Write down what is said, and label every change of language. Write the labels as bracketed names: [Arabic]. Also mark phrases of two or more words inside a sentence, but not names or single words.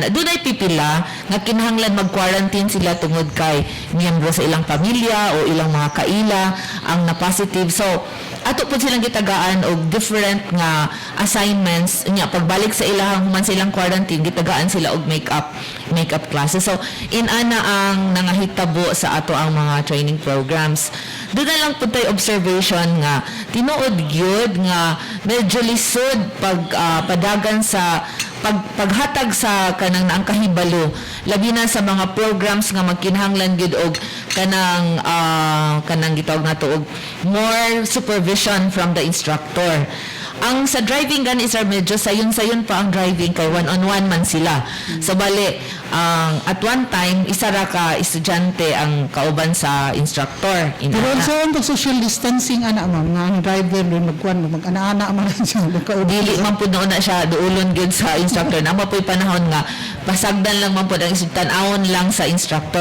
[Cebuano] Dunay pipila nga kinahanglan mag-quarantine sila tungod kay miyembro sa ilang pamilya o ilang mga kaila ang na-positive. So, ato po silang gitagaan og different nga assignments nya pagbalik sa ilahang human silang quarantine gitagaan sila og [English] makeup classes. [Cebuano] So, inana ang nangahitabo sa ato ang mga [English] training programs. [Filipino] Doon na lang po tayo [Cebuano] observation nga tinuod gyud nga medyo lisod padagan sa paghatag sa kanang naang kahibalo labi na sa mga programs nga magkinahanglan gyud og kanang gitawag nato og [English] more supervision from the instructor. [Cebuano] Ang sa driving gani sir medyo sayon pa ang driving kay one-on-one man sila. So bali [English] at one time [Cebuano] isa ra ka estudyante ang kauban sa instructor. Pero sa ang [English] social distancing [Cebuano] ana ma'am nga ang driver doon mag-ana man siya Dili man pud na siya duulon gyud sa instructor. Nama po'y panahon nga pasagdan lang man pud ang tan-awon lang sa instructor.